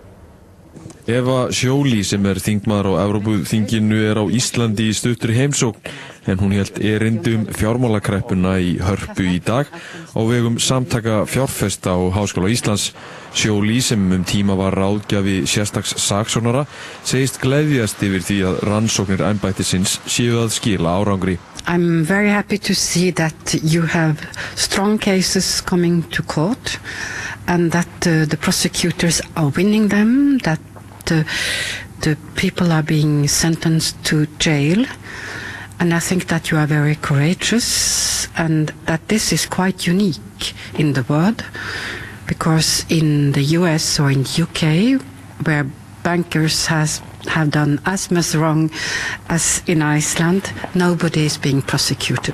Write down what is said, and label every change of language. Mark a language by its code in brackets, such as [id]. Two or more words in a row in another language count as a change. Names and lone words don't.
[is] Eva Joly sem þingmaður á Evrópuþinginu á Íslandi í stuttri heimsókn, en hún hélt erindi fjármálakreppuna í Hörpu í dag á vegum samtaka fjárfesta og Háskóla Íslands. Joly sem tíma var ráðgjafi sérstaks saksóknara segist gleðjast yfir því að rannsóknir embættisins séu að skila árangri. [en] I'm very happy to see that you have strong cases coming to court and that the prosecutors are winning them, that the people are being sentenced to jail. And I think that you are very courageous and that this is quite unique in the world, because in the US or in the UK, where bankers have done as much wrong as in Iceland, nobody is being prosecuted.